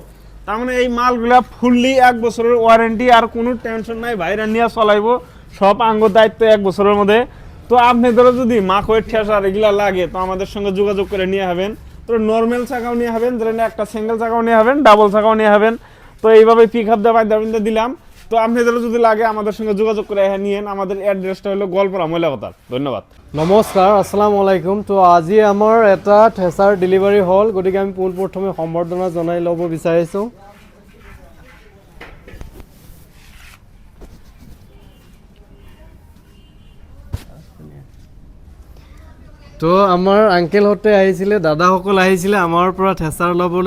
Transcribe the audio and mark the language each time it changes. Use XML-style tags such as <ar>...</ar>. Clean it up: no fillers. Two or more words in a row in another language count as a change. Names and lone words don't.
<bn>তার মানে এই মালগুলা ফুললি 1 বছরের ওয়ারেন্টি, আর কোনো টেনশন নাই, ভাইরা নিয়ে চলাইবো, সব আঙ্গ দায়িত্ব 1 বছরের মধ্যে। তো আপনাদেরও যদি মাখয়ের ঠেসার এগুলা লাগে তো আমাদের সঙ্গে যোগাযোগ করে নিয়ে হবেন। তো নর্মাল চাকাও নিয়ে হবেন, ধরেন একটা সিঙ্গেল চাকাও নিয়ে হবেন, ডাবল চাকাও নিয়ে হবেন। তো এইভাবে</bn> <en>pick up</en> <bn>দেওয়া দিলাম। তো আপনাদেরও যদি লাগে আমাদের সঙ্গে যোগাযোগ করে নিয়েন। আমাদের অ্যাড্রেসটা হলো গোয়ালপাড়া ময়লাবাজার। ধন্যবাদ।</bn> <as>নমস্কাৰ,</as> <ar>السلام عليكم.</ar> <as>তো আজি আমাৰ এটা ঠেচাৰ ডেলিভাৰী হ'ল, গতিকে আমি পোনপ্ৰথমে সম্বৰ্ধনা জনাই ল'ব বিচাৰিছোঁ। তো আমাৰ আংকেলহঁতে আহিছিলে, দাদাসকল আহিছিলে আমাৰ পৰা ঠেচাৰ ল'বলৈ।</as>